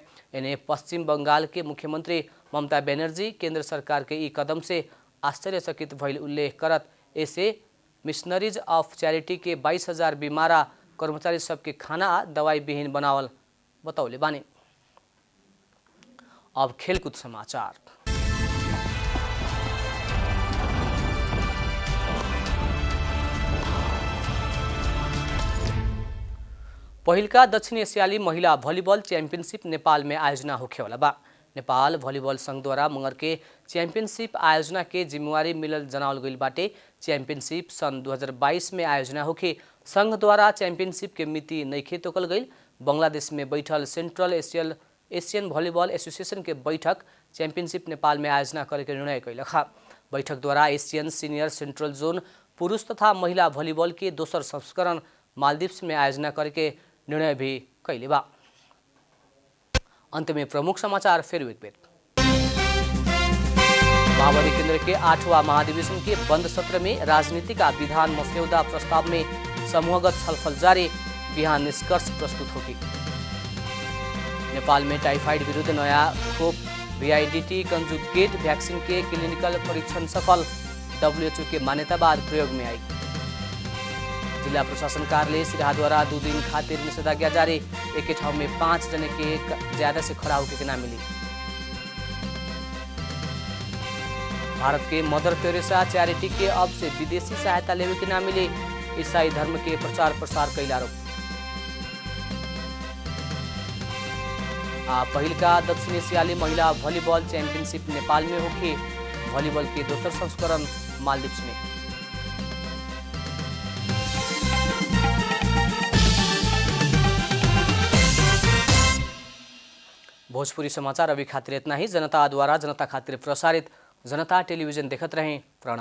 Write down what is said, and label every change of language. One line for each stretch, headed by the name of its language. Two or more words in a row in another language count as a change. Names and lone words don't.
Bhojpuri: इन्हें पश्चिम बंगाल के मुख्यमंत्री ममता बनर्जी केंद्र सरकार के ई कदम से आश्चर्यचकित भइल उल्लेख करत ऐसे मिशनरीज ऑफ चैरिटी के 22,000 बीमारा कर्मचारी सबके खाना दवाई विहीन बनावल बतौले बानी। अब खेलकूद समाचार। पहिलका दक्षिण एशियाली महिला भलिबल चैंपियनशिप नेपाल में आयोजना होखेवाला बा। नेपाल भलिबल संघ द्वारा मंगर के चैंपियनशिप आयोजना के जिम्मेवारी मिलल जनावल गइल बाटे। चैंपियनशिप सन 2022 में आयोजना होखे संघ द्वारा चैंपियनशिप के मिति नइखे तोकल गइल। बांग्लादेश में बैठल सेंट्रल एशियन भलिबल एसोसिएशन के बैठक चैंपियनशिप नेपाल में आयोजना करे के निर्णय कैलखा। बैठक द्वारा एशियन सीनियर सेंट्रल जोन पुरुष तथा महिला भलिबल के दोसर संस्करण मालदीव्स में आयोजना करे के निर्णय भी कैले बा। अंत में प्रमुख समाचार फिर एक बेर। माओवादी केंद्र के 8वां महाधिवेशन के बंद सत्र में राजनीति का विधान मस्यौदा प्रस्ताव में समूहगत छलफल जारी, बिहान निष्कर्ष प्रस्तुत होगी। नेपाल में टाइफाइड विरुद्ध नया खोप VIDT कंजुगेट वैक्सीन के क्लिनिकल परीक्षण सफल, WHO के मान्यता बाद प्रयोग में आई। जिला प्रशासन कार्यालय सिराहा द्वारा 2 दिन खातिर निषेधाज्ञा जारी, एक ठाउँ में 5 जने के ज्यादा से खड़ा होकर ना मिली। भारत के मदर तेरेसा चैरिटी के अब से विदेशी सहायता लेवे के ना मिले, ईसाई धर्म के प्रचार प्रसार कैल आरोप। पहिल का दक्षिण एशियाली महिला वॉलीबॉल चैंपियनशिप नेपाल में होके, वॉलीबॉल के दोसर संस्करण मालदीव्स में। भोजपुरी समाचार अभी खातिर इतना ही। जनता द्वारा जनता खातिर प्रसारित जनता टेलीविजन देखत रहें।